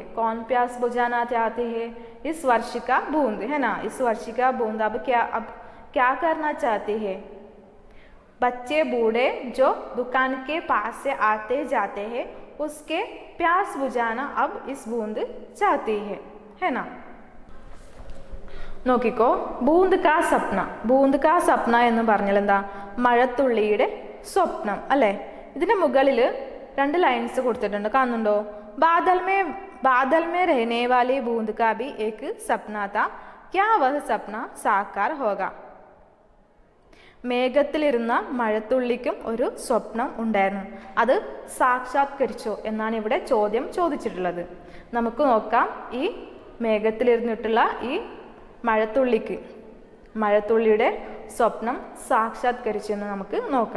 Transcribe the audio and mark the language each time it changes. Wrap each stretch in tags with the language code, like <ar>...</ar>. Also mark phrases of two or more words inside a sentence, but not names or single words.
<hi>कौन प्यास बुझाना चाहती है, इस वर्ष का बूंद है ना। इस वर्ष का बूंद अब क्या करना चाहती है, बच्चे बूढ़े जो दुकान के पास से आते जाते हैं उसके प्यास बुझाना अब इस बूंद चाहती है ना।</hi> <ml>നോക്കിക്കോ, ബൂന്ത് കാ സ്വപ്ന എന്ന് പറഞ്ഞാൽ എന്താ, മഴത്തുള്ളിയുടെ സ്വപ്നം അല്ലേ. ഇതിന്റെ മുകളിൽ 2 ലൈൻസ് കൊടുത്തിട്ടുണ്ട്, കാണുന്നുണ്ടോ.</ml> <hi>बादल में रहने वाली बूंद का भी एक सपना था, क्या वह सपना साकार होगा.</hi> <ml>മേഘത്തിലിരുന്ന മഴത്തുള്ളിക്കും ഒരു സ്വപ്നം ഉണ്ടായിരുന്നു, അത് സാക്ഷാത്കരിച്ചോ എന്നാണ് ഇവിടെ ചോദ്യം ചോദിച്ചിട്ടുള്ളത്. നമുക്ക് നോക്കാം, ഈ മേഘത്തിലിരുന്നിട്ടുള്ള ഈ മഴത്തുള്ളിയുടെ സ്വപ്നം സാക്ഷാത്കരിച്ചു എന്ന് നമുക്ക് നോക്കാം.</ml>